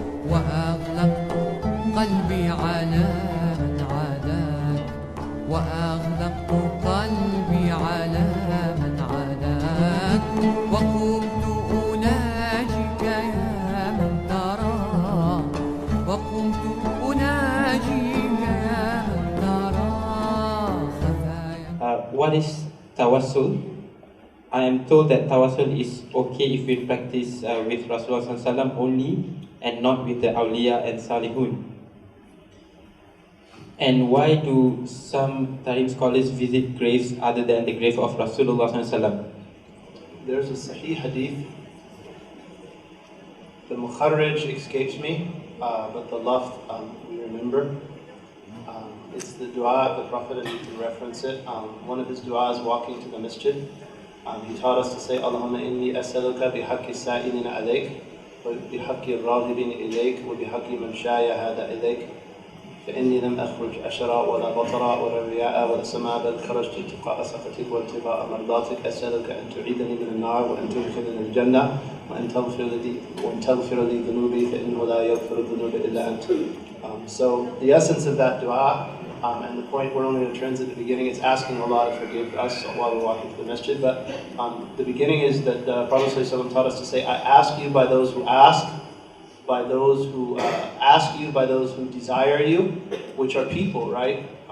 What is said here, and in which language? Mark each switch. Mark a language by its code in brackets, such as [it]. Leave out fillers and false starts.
[ar] وأغلقت قلبي على من عاداك وأغلقت قلبي على من عاداك وقمت أناجيك يا من ترى وقمت أناجيك يا من ترى خفايا. [en] What is tawassul? I am told that tawassul is okay if we practice with Rasulullah SAW only and not with the awliya and salihun. And why do some Tariq scholars visit graves other than the grave of Rasulullah SAW? There's a sahih hadith. The mukharrij escapes me, but the lafz we remember. It's the dua of the Prophet, and you can reference it. One of his du'as walking to the masjid. He taught us to say, [ar] Allahumma inni as'aluka bihaqqi sa'ilina alayk, wa bihaqqi al-raghibin ilayk, wa bihaqqi man shaya hada ilayk. فإني لم أخرج أشرا ولا بطرا ولا رياء ولا سماء بل خرجت اتقاء سخطك وابتغاء مرضاتك أسألك أن تعيدني من النار وأن تدخلني الجنة وأن تغفر لي ذنوبي فإنه لا يغفر الذنوب إلا أنت. [en] So the essence of that dua, and the point we're only going to transit at the beginning, it's asking Allah to forgive us while we're walking to the masjid. But the beginning is that the Prophet ﷺ taught us to say, I ask you by those who ask, by those who ask you, by those who desire you, which are people, right?